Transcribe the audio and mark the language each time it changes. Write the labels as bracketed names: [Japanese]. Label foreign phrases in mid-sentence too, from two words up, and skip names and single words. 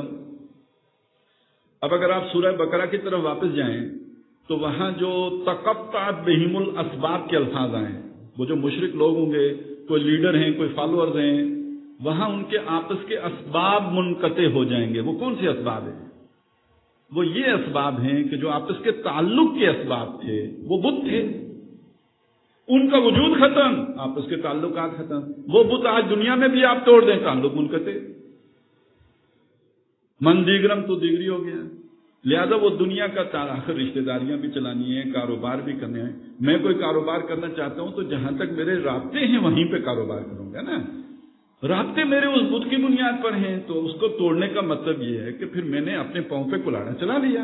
[Urdu] اب اگر آپ سورہ بقرہ کی طرف واپس جائیں تو وہاں جو [Arabic] تقطعت بہم الاسباب [Urdu] کے الفاظ آئے ہیں، وہ جو مشرک لوگ ہوں گے، کوئی لیڈر ہیں، کوئی فالوورز ہیں، وہاں ان کے آپس کے اسباب منقطع ہو جائیں گے. وہ کون سے اسباب ہیں؟ وہ یہ اسباب ہیں کہ جو آپس کے تعلق کے اسباب تھے وہ بت تھے، ان کا وجود ختم، آپس کے تعلقات ختم. وہ بت آج دنیا میں بھی آپ توڑ دیں، تعلق منقطع. [Persian] من دیگرم تو دیگری [Urdu] ہو گیا. لہذا وہ دنیا کا آخر رشتہ داریاں بھی چلانی ہیں، کاروبار بھی کرنے ہیں. میں کوئی کاروبار کرنا چاہتا ہوں تو جہاں تک میرے رابطے ہیں وہیں پہ کاروبار کروں گا نا. رابطے میرے اس بت کی بنیاد پر ہیں، تو اس کو توڑنے کا مطلب یہ ہے کہ پھر میں نے اپنے پاؤں پہ کلاڑا چلا لیا.